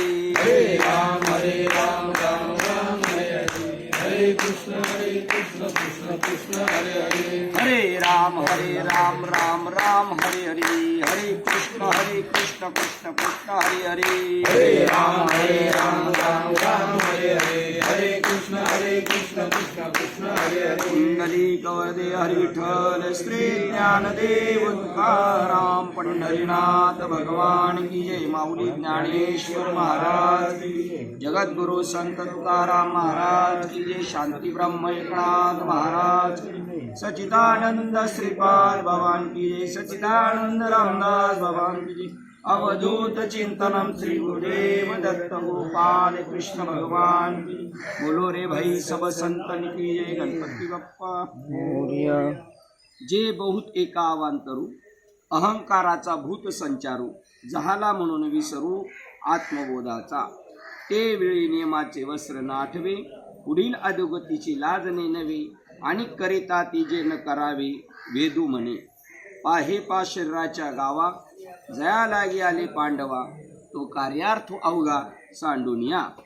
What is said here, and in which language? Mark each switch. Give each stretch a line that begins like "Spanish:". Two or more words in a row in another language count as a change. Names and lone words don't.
Sanskrit: हरे राम राम राम हरे हरे, हरे कृष्ण कृष्ण कृष्ण हरे हरे। हरे राम राम राम हरे हरे, हरे कृष्ण कृष्ण कृष्ण हरे हरे। हरे राम राम राम हरे हरे, हरे कृष्ण कृष्ण कृष्ण हरे हरे।
Hindi: कुंडली कवदे हरि विठ्ठल श्री ज्ञानदेव तुकाराम पंढरीनाथ भगवान की जय। माऊली ज्ञानेश्वर महाराज की जय, जगद्गुरु संत तुकाराम महाराज की जय, शांती ब्रह्म एकनाथ महाराज की जय, सच्चिदानंद श्रीपाद भगवान की जय, सच्चिदानंद रामदास भगवान की जय। अवधूत चिंतनम श्री गुरुदेव दत्त गोपाल कृष्ण भगवान की। बोलो रे भाई सब संतन की जय,
Marathi: गणपती बाप्पा मोरया। जे बहुत एकावांतरू, अहंकाराचा भूत संचारू, जहाला म्हणून विसरू आत्मबोधाचा। ते वेळी नियमाचे वस्त्र नाठवे, पुढील अधोगतीची लाजणे नव्हे, आणि करिता ती जे न करावे वेदू म्हणे। पाहे पा शरीराच्या गावा, जया लागी आले पांडवा, तो कार्यार्थ अवघा सांडूनिया।